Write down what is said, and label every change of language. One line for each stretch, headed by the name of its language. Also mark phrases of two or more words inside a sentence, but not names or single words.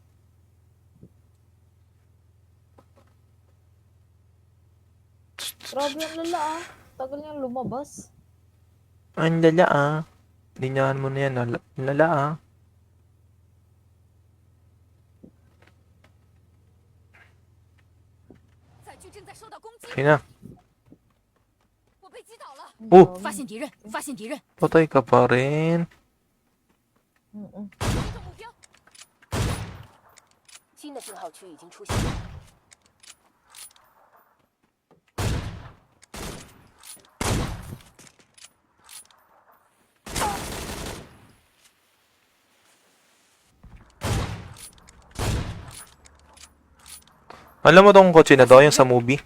Filipino: Grabe ang lala ah. Tagal niyang lumabas. Ang lala ah. Linyahan mo na yan. Lala ah. Kaya na.
Chinese: 我被击倒了， Oh! 发现敌人，发现敌人，
Filipino: Patay ka pa rin. Mm-mm.
Chinese: 击中目标。新的信号区已经出现。
Filipino: Alam mo tong kotse na to, yung sa movie?